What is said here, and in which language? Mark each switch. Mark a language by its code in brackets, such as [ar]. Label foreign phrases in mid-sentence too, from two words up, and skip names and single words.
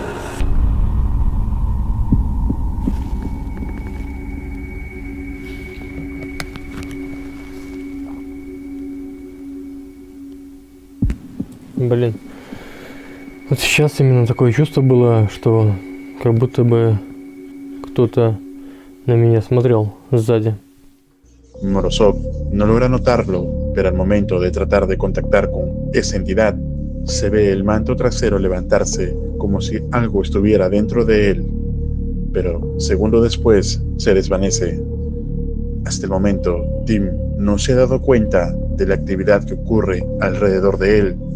[ru] Блин. Вот сейчас именно такое чувство было, что как будто бы кто-то на меня смотрел сзади. [es] Morozov no logra notarlo, pero al momento de tratar de contactar con esa entidad, se ve el manto trasero levantarse como si algo estuviera dentro de él, pero segundos después se desvanece. Hasta el momento, Tim no se ha dado cuenta de la actividad que ocurre alrededor de él.